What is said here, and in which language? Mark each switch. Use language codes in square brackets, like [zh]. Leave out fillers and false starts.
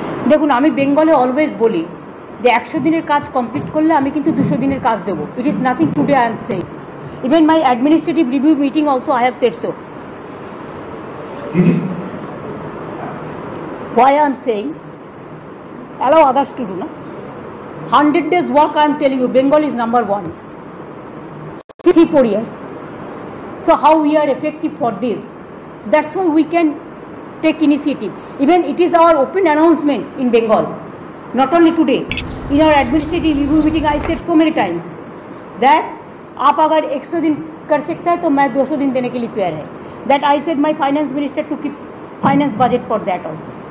[bn] দেখুন, আমি বেঙ্গলে অলওয়েজ বলি যে 100 দিনের কাজ কমপ্লিট করলে আমি কিন্তু 200 দিনের কাজ দেবো। [en] It is nothing today I am saying. Even my administrative review meeting also I have said so. Why I am saying allow others to do, na 100 days work. I am telling you, Bengal is number 1. 3-4 years. So how we are effective for this? That's why we can take initiative. Even it is our open announcement in Bengal, not only today. In our administrative review meeting, I said so many times that [hi] आप अगर 100 दिन कर सकता है तो मैं 200 दिन देने के लिए तैयार है. [en] That I said my finance minister to keep finance budget for that also.